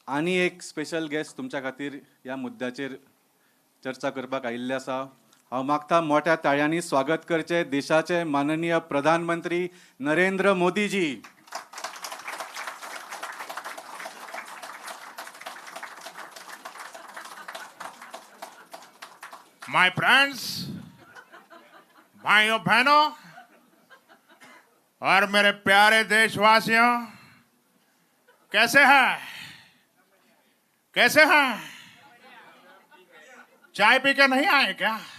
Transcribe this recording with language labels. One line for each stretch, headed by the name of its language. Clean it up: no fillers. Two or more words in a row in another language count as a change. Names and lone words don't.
Konkani: आनी एक स्पेशल गेस्ट तुमच्या खातीर ह्या मुद्द्याचेर चर्चा करपाक आयिल्ले आसा. हांव मागता मोठ्या ताळयांनी स्वागत करचे देशाचे माननीय प्रधानमंत्री नरेंद्र मोदीजी.
English: my friends,
Hindi: भाइयों बहनों और मेरे प्यारे देशवासियों, कैसे हैं? कैसे हैं? चाय पी के नहीं आए क्या?